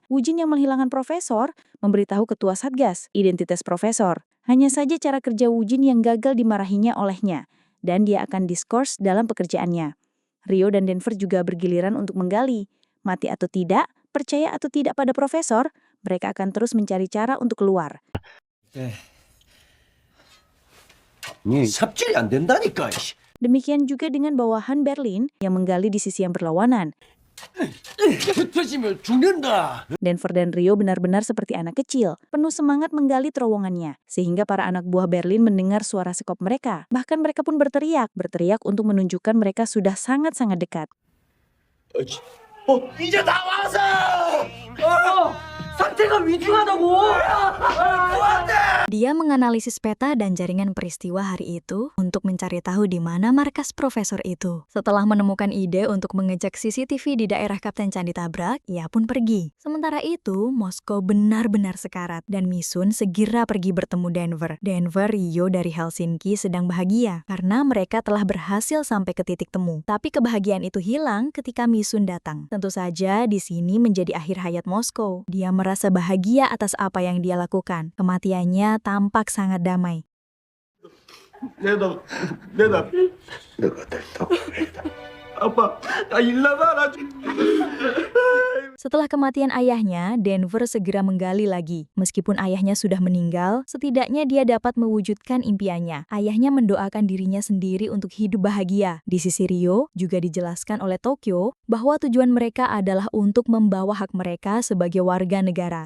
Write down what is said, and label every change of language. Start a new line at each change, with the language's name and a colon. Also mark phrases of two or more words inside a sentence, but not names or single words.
Indonesian: Wujin yang menghilangkan profesor memberitahu ketua Satgas identitas profesor. Hanya saja cara kerja Wujin yang gagal dimarahinya olehnya, dan dia akan diskors dalam pekerjaannya. Rio dan Denver juga bergiliran untuk menggali. Mati atau tidak, percaya atau tidak pada profesor, mereka akan terus mencari cara untuk keluar.
Korean: 삽질이 안 된다니까.
Indonesian: Demikian juga dengan bawahan Berlin yang menggali di sisi yang berlawanan.
Korean: 붙으시면 죽는다.
Indonesian: Denver dan Rio benar-benar seperti anak kecil, penuh semangat menggali terowongannya, sehingga para anak buah Berlin mendengar suara sekop mereka. Bahkan mereka pun berteriak untuk menunjukkan mereka sudah sangat-sangat dekat.
Korean: 이제 다 왔어. 상태가 위중하다고.
Indonesian: Dia menganalisis peta dan jaringan peristiwa hari itu untuk mencari tahu di mana markas profesor itu. Setelah menemukan ide untuk mengecek CCTV di daerah Kapten Chan ditabrak, ia pun pergi. Sementara itu, Moskow benar-benar sekarat dan Misun segera pergi bertemu Denver. Denver, Rio dari Helsinki sedang bahagia karena mereka telah berhasil sampai ke titik temu. Tapi kebahagiaan itu hilang ketika Misun datang. Tentu saja di sini menjadi akhir hayat Moskow. Dia merasa bahagia atas apa yang dia lakukan. Kematiannya tampak sangat damai.
Korean: 내가 됐다고 했다. 아빠, 나 일나가라.
Indonesian: Setelah kematian ayahnya, Denver segera menggali lagi. Meskipun ayahnya sudah meninggal, setidaknya dia dapat mewujudkan impiannya. Ayahnya mendoakan dirinya sendiri untuk hidup bahagia. Di sisi Rio, juga dijelaskan oleh Tokyo bahwa tujuan mereka adalah untuk membawa hak mereka sebagai warga negara.